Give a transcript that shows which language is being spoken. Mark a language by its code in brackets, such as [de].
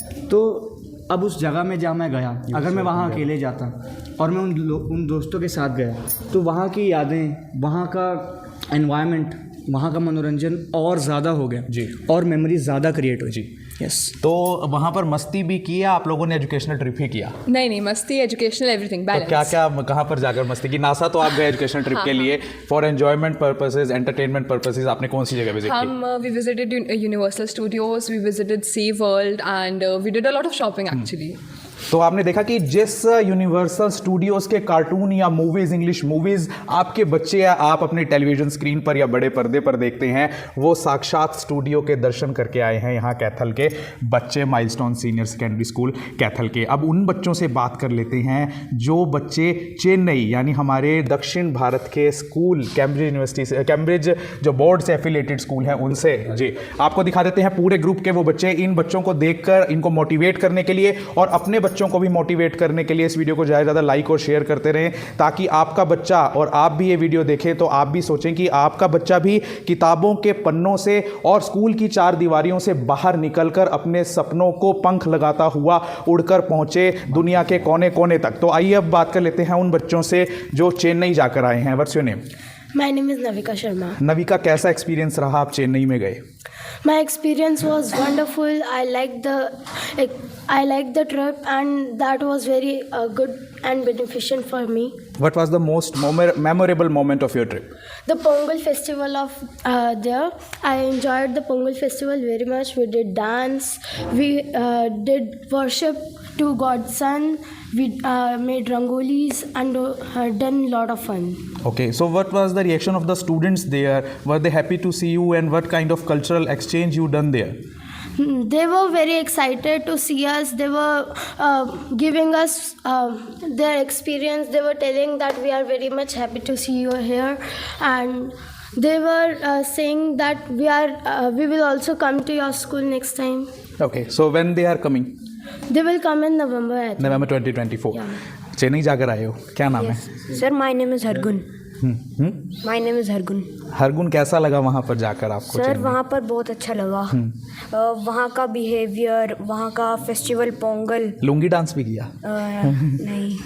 [hi] तो अब उस जगह में जहाँ मैं गया, अगर मैं वहाँ अकेले जाता और मैं उन दोस्तों के साथ गया, तो वहाँ की यादें, वहाँ का एनवायरनमेंट, वहाँ का मनोरंजन और ज़्यादा हो गया जी, और मेमोरीज ज़्यादा क्रिएट हुई। जी, [en] Yes. [hi] तो वहाँ पर मस्ती भी की या आप लोगों ने एजुकेशनल ट्रिप ही किया? नहीं, मस्ती, एजुकेशनल, [en] Everything balance. [hi] तो क्या कहाँ पर जाकर मस्ती की? नासा तो आप गए एजुकेशनल ट्रिप के लिए, [en] for enjoyment purposes, entertainment purposes [hi] आपने कौन सी जगह विजिट की? [en] We visited Universal Studios, we visited Sea World, and we did a lot of shopping actually. [hi] तो आपने देखा कि जिस यूनिवर्सल स्टूडियोज़ के कार्टून या मूवीज़, इंग्लिश मूवीज़ आपके बच्चे या आप अपने टेलीविज़न स्क्रीन पर या बड़े पर्दे पर देखते हैं, वो साक्षात स्टूडियो के दर्शन करके आए हैं यहाँ कैथल के बच्चे, milestone senior secondary school Kaithal के। अब उन बच्चों से बात कर लेते हैं जो बच्चे चेन्नई, यानी हमारे दक्षिण भारत के स्कूल, कैम्ब्रिज यूनिवर्सिटी से, कैम्ब्रिज जो बोर्ड से एफिलिएटेड स्कूल हैं उनसे। जी, आपको दिखा देते हैं पूरे ग्रुप के वो बच्चे। इन बच्चों को देखकर इनको मोटिवेट करने के लिए और अपने बच्चों को भी मोटिवेट करने के लिए इस वीडियो को ज़्यादा लाइक और शेयर करते रहें, ताकि आपका बच्चा और आप भी ये वीडियो देखें तो आप भी सोचें कि आपका बच्चा भी किताबों के पन्नों से और स्कूल की चार दीवारियों से बाहर निकलकर अपने सपनों को पंख लगाता हुआ उड़कर पहुंचे दुनिया के कोने कोने तक। तो आइए अब बात कर लेते हैं उन बच्चों से जो चेन्नई जाकर आए हैं। [en] What's your name? My name is Navika Sharma. [hi] Navika, कैसा एक्सपीरियंस रहा आप चेन्नई में गए? [en] My experience was wonderful. I liked the trip, and that was very good and beneficial for me. What was the most memorable moment of your trip? The Pongal festival of there. I enjoyed the Pongal festival very much. We did dance. We did worship to God's Son. We made rangolis and done a lot of fun. Okay, so what was the reaction of the students there? Were they happy to see you, and what kind of cultural exchange you done there? They were very excited to see us. They were giving us their experience. They were telling that we are very much happy to see you here, and they were saying that we will also come to your school next time. Okay, so when they are coming? They will come in November, I think. November 2024. Yeah. [hi] Chennai जाकर आए हो, क्या नाम है? [en] Sir my name is Hargun. My name is Hargun. [hi] Hargun, कैसा लगा वहाँ पर जाकर आपको? सर चेन्नई? वहाँ पर बहुत अच्छा लगा. वहाँ का बिहेवियर, वहाँ का फेस्टिवल पोंगल. लुंगी डांस भी किया? नहीं.